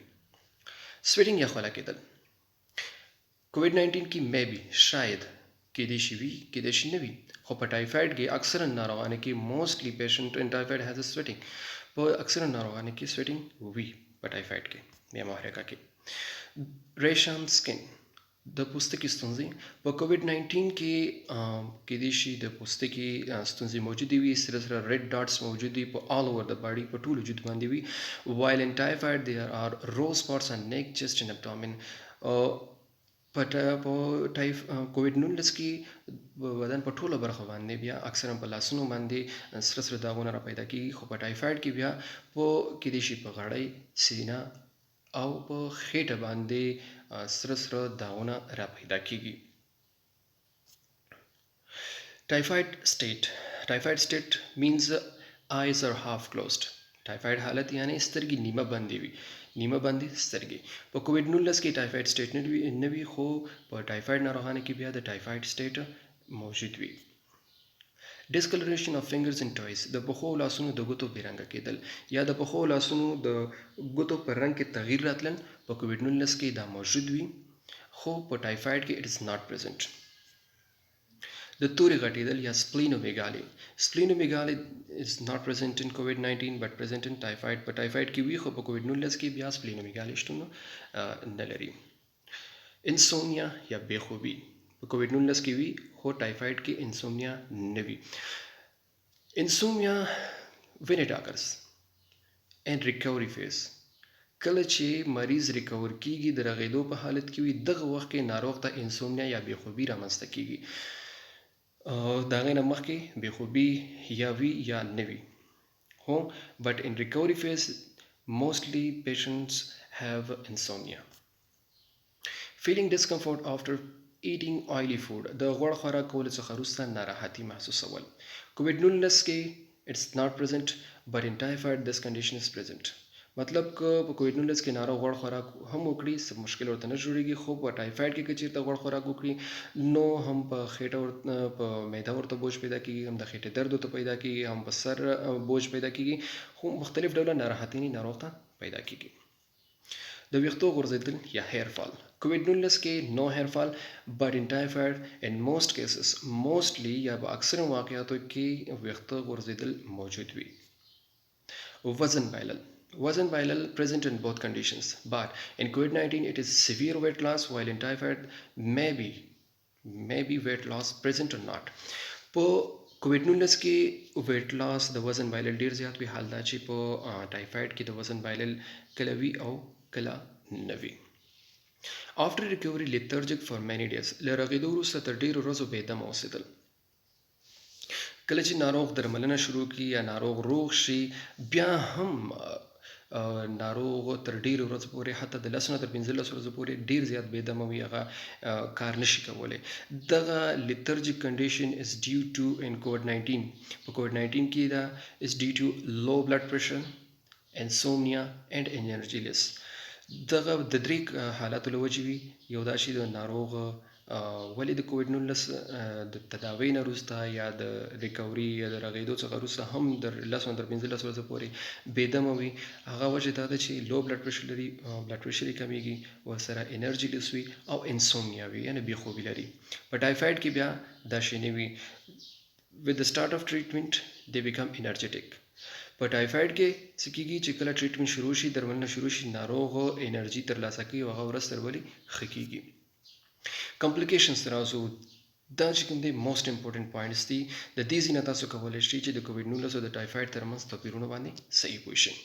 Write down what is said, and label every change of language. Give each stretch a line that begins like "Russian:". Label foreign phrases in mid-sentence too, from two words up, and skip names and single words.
Pashto: سویټینګ یا خوله کېدل، کووډ-19 کې مې بي شاید کېدای شي وي کېدای شي نه وي، خو په ټایفاید کې اکثرا ناروغانو کې
English: mostly patient in typhoid has a sweating,
Pashto: په اکثرا ناروغانو کې سویټینګ وي په ټایفاید کې یا محرکه کې.
English: rash skin,
Pashto: د پوستکي ستونزې، په کووډ-19 کې کېدای شي د پوستکي ستونزې موجودې وي، سره سره
English: red dots
Pashto: موجود وي په
English: all over the body,
Pashto: په ټول وجود باندې وي.
English: while in typhoid there are raw spots on neck, chest and abdomen.
Pashto: په کووډ 19 کې بدن په ټوله برخه باندې بیا اکثرا په لاسونو باندې سره سره داغونه را پیدا کیږي، خو په ټایفاید کې بیا په کېدای شي په غاړی، سینه او په خېټه باندې سره سره داغونه را پیدا کیږي.
English: Typhoid state means eyes are half closed.
Pashto: ټایفاید حالت یعنی سترګې نیمه بندې سترګې. په کووډ 19 کې
English: typhoid state
Pashto: نه وي، خو په ټایفاید ناروغانو کې بیا د
English: typhoid state
Pashto: موجود وي.
English: discoloration of fingers and toes,
Pashto: د پښو لاسونو د ګوتو بې رنګه کېدل یا د پښو لاسونو د ګوتو پر رنګ کې تغییر راتلل په کووډ 19 کې دا موجود وي، خو په ټایفاید کې
English: it is not present.
Pashto: د تورې غټېدل یا
English: سپلینومیګالي is not present in COVID-19 but present in typhoid.
Pashto: په ټایفاید کې وي، خو په کووډ 19 کې بیا سپلینومیګالي شتون نه لري. انسومنیا یا بېخوبي په کووډ 19 کې وي، خو ټایفاید کې انسومنیا نه وي.
English: انسومنیا when it occurs and recovery phase،
Pashto: کله چې مریض ریکور کیږي د رغېدو په حالت کې وي، دغه وخت کې ناروغ ته انسومنیا یا بېخوبي رامنځته کیږي. د هغې نه مخکې بېخوبي یا وي یا نه وي، هو
English: but in recovery phase mostly patients have insomnia. feeling discomfort after eating oily food،
Pashto: د غوړ خوراک کولو څخه وروسته ناراحتي محسوسول.
English: کووډ 19 کې it's not present but in typhoid this condition is present.
Pashto: مطلب که په کووډ 19 کې ناروغ غوړ خوراک هم وکړي څه مشکل ورته نه جوړیږي، خو په ټایفاید کې که چېرته غوړ خوراک وکړي نو هم په خېټه په معده ورته بوج پیدا کیږي، هم د خېټې درد ورته پیدا کیږي، هم په سر بوج پیدا کیږي، خو مختلف ډوله ناراحتي ناروغ ته پیدا کیږي. د ویښتو غورځېدل یا
English: hair fall,
Pashto: کووډ 19 کې نو
English: hair fall but in typhoid in most cases mostly
Pashto: یا په اکثر واقعاتو کې ویښته غورځېدل موجود وي. وزن بایلل
English: present in both conditions but in COVID-19 it is severe weight loss while in typhoid maybe weight loss present or not.
Pashto: په کووډ 19 کې
English: weight loss
Pashto: د وزن بایلل ډیر زیات وي، حال دا چې په ټایفاید کې د وزن بایلل کله وي او کله نه وي.
English: after recovery lethargic for many days،
Pashto: له رغېدو وروسته تر ډېرو ورځو بېدمه اوسېدل. کله چې ناروغ درملنه شروع کړي یا ناروغ روغ شي، بیا هم ناروغ تر ډېرو ورځو پورې حتی د 10 نه تر 15 ورځو پورې ډېر زیات بېدمه وي، هغه کار نشي کولی.
English: دغه lethargic condition is due to in COVID-19
Pashto: په COVID-19 کې دا
English: is due to low blood pressure, insomnia and energy less.
Pashto: دغه د درې حالاتو له وجې وي. یو دا چې د ناروغ ولې د کووډ 19 د تداوۍ نه وروسته یا د ریکوري یا د رغېدو څخه وروسته هم د 10 تر 15 ورځو پورې بېدمه وي، هغه وجه دا ده چې
English: low blood pressure
Pashto: لري،
English: blood pressure
Pashto: یې کمیږي، ورسره
English: energy less
Pashto: وي او انسومنیا وي یعنې بېخوبي لري. په ټایفاید کې بیا دا شی نه وي.
English: with the start of treatment they become energetic.
Pashto: په ټایفاید کې څه کېږي چې کله ټریټمنټ شروع شي، درملنه شروع شي، ناروغ انرژي ترلاسه کوي او هغه ورځ تر بلې ښه کېږي. کمپلیکیشنز ترازو دا چې کوم دی
English: most important points
Pashto: دي، د دې ځای نه تاسو کولی شئ چې د کووډ 19 او د ټایفاید ترمنځ توپیرونه باندې صحیح پوه شئ.